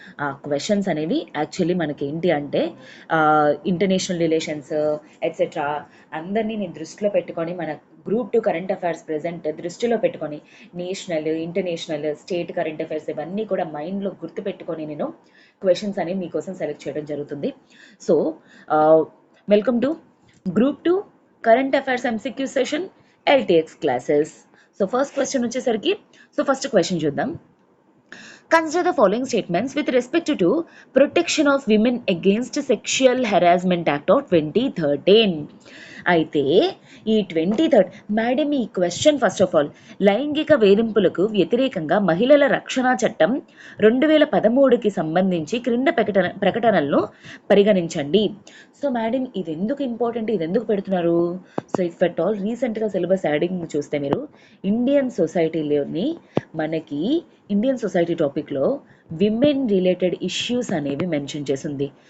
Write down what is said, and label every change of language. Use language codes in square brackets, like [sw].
[te] ఆ క్వశ్చన్స్ అనేవి యాక్చువల్లీ మనకి ఏంటి అంటే ఇంటర్నేషనల్ రిలేషన్స్ ఎట్సెట్రా అందరినీ నేను దృష్టిలో పెట్టుకొని మన గ్రూప్ 2 కరెంట్ అఫైర్స్ ప్రెజెంట్ దృష్టిలో పెట్టుకొని national, international, state current affairs ఇవన్నీ కూడా మైండ్లో గుర్తుపెట్టుకొని నేను క్వశ్చన్స్ అనేవి మీకోసం సెలెక్ట్ చేయడం జరుగుతుంది. [en] So welcome to group 2 current affairs MCQ session LTX classes. [te] So first question వచ్చేసరికి, సో ఫస్ట్ క్వశ్చన్ చూద్దాం. [en] Consider the following statements with respect to Protection of Women Against Sexual Harassment Act of 2013. [te] అయితే ఈ 2013 madam ఈ question first of all లైంగిక వేధింపులకు వ్యతిరేకంగా మహిళల రక్షణ చట్టం 2013కి సంబంధించి క్రింద ప్రకటనలను పరిగణించండి. సో మేడం ఇది ఎందుకు ఇంపార్టెంట్, ఇది ఎందుకు పెడుతున్నారు? సో ఇఫ్ అట్ ఆల్ రీసెంట్గా సిలబస్ యాడింగ్ చూస్తే మీరు ఇండియన్ సొసైటీలోని మనకి ఇండియన్ సొసైటీ టాపిక్లో విమెన్ రిలేటెడ్ ఇష్యూస్ అనేవి మెన్షన్ చేసింది.